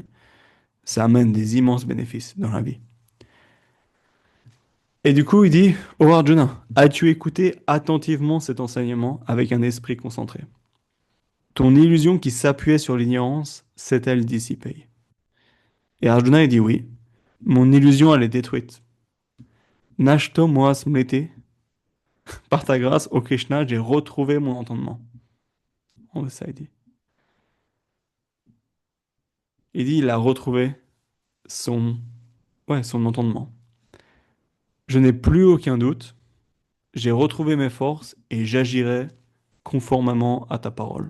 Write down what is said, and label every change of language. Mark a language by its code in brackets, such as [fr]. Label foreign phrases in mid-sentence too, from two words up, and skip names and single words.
[fr] Ça amène des immenses bénéfices dans la vie. Et du coup, il dit, ô Arjuna, as-tu écouté attentivement cet enseignement avec un esprit concentré? Ton illusion qui s'appuyait sur l'ignorance s'est-elle dissipée? Et Arjuna, il dit oui, mon illusion, elle est détruite. [sa] नष्टो मोह स्मृति, [fr] par ta grâce, ô Krishna, j'ai retrouvé mon entendement. On veut ça, il dit. Il dit, il a retrouvé son, son entendement. Je n'ai plus aucun doute, j'ai retrouvé mes forces et j'agirai conformément à ta parole.